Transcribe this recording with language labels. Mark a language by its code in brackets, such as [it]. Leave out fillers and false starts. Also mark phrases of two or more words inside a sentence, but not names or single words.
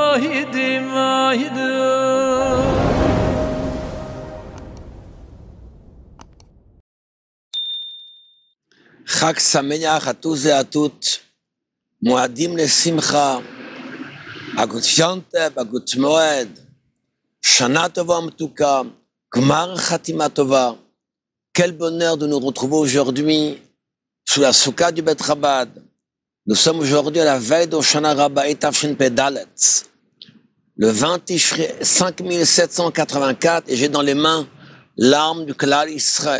[he] חג שמח [fr] à tous et à toutes, [he] מועדים לשמחה, הגות יונטב, הגות מועד, שנה טובה ומתוקה, גמר חתימה טובה. [fr] Quel bonheur de nous retrouver aujourd'hui sous la soukha du Bet Chabad. Nous sommes aujourd'hui à la veille d'Hoshana Rabbah Tafshin Pei Dalet, le 20 Tishri 5784, et j'ai dans les mains l'arme du [he] כלל ישראל.